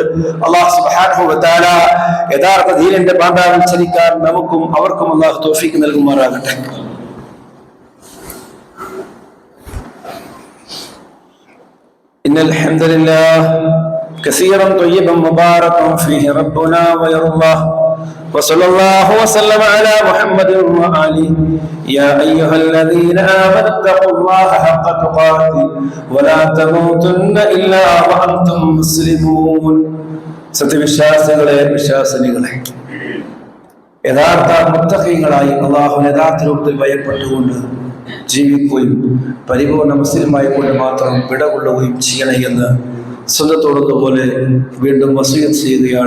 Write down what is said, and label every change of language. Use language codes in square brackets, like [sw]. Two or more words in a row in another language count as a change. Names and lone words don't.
[ar] الله سبحانه وتعالى [ml] യഥാർത്ഥ ദീനിന്റെ പാന്താവിൽ ചലിക്കാൻ നമുക്കും അവർക്കും അല്ലാഹു തൗഫീഖ് നൽകുമാറാകട്ടെ. [ar] إن الحمد لله كثيرا طيبا مباركا فيه ربنا ويرضى وصلى الله وسلم على محمد وآله. يا أيها الذين آمنوا اتقوا الله حق تقاته ولا تموتن إلا وأنتم مسلمون. [ml] സത്യവിശ്വാസികളെ, വിശ്വാസിനികളെ, യഥാർത്ഥ മുത്തഖീങ്ങളായി അല്ലാഹുവിനെ യഥാർത്ഥ രൂപത്തിൽ ഭയപ്പെട്ടുകൊണ്ട് ജീവിക്കുകയും പരിപൂർണ മുസ്ലിമായി കൊണ്ട് മാത്രം വിടകൊള്ളുകയും ചെയ്യണമെന്ന് സ്വന്തത്തോടുപോലെ വീണ്ടും വസിയത്ത് ചെയ്യുകയാണ്.